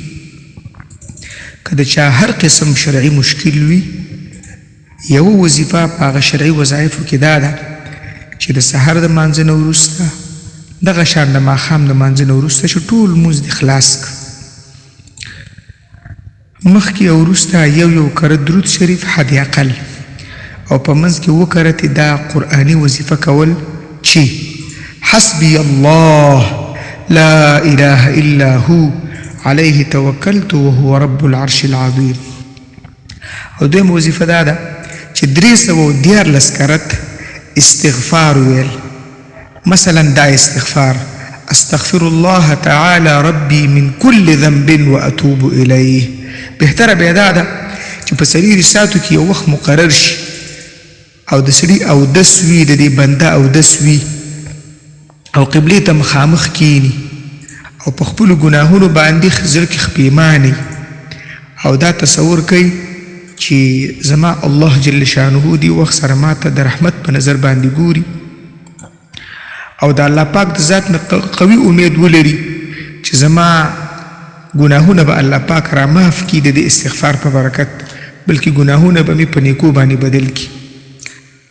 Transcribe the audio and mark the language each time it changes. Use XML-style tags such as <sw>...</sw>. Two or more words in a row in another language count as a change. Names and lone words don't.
<ps>که د چا هر قسم شرعي مشکل وي، یوه وظیفه په هغه شرعي وظایفو کې دا ده چې د سحر د مانځه نه وروسته دغه شان د ماښام د مانځه نه وروسته چې ټول لمونځ دې خلاص کړه، مخکې او وروسته یو کره درود شریف حد اقل، او په منځ کې اووه کرتې دا قرآني وظیفه کول چې</ps> <ar>حسبي الله لا اله الا هو عليه توکلت وهو رب العرش العظیم.</ar> <ps>او دویم وظیفه دا ده چې 314 کرت استغفار ویل. مثلا دا استغفار:</ps> <ar>استغفر الله تعالى ربي من كل ذنب واتوب الیه.</ar> <ps>بهتره بیا دا ده چې په سړي رساتو کې یو وخت مقرر شي او د سړي اودس وي، د دې بنده اودس وي او قبلې ته مخامخ کینی او په خپلو ګناهونو باندې زړه کې خپیماني او دا تصور کوي چې زما الله</ps> <ar>جل شانه</ar> <ps>دی وخت سره ماته د رحمت په نظر باندې ګوري، او د الله پاک د ذات نه قوي امید ولري چې زما ګناهونه به الله پاک را معاف کړي د دې استغفار په برکت، بلکې ګناهونه به مې په نیکو باندې بدل کړي.</ps>